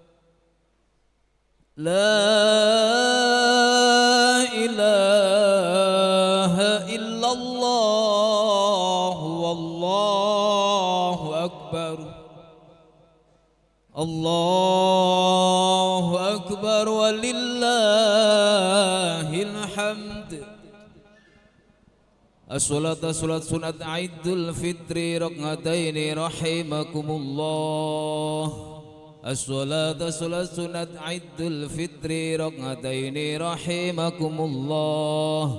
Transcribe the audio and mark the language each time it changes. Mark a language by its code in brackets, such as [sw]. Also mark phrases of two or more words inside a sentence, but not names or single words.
[ar] لا إله إلا الله، والله أكبر. الله أكبر ولله الحمد. الصلاة صلاة سنة عيد الفطر ركعتين رحمكم الله. الصلاة صلاة سنة عيد الفطر ركعتين رحمكم الله.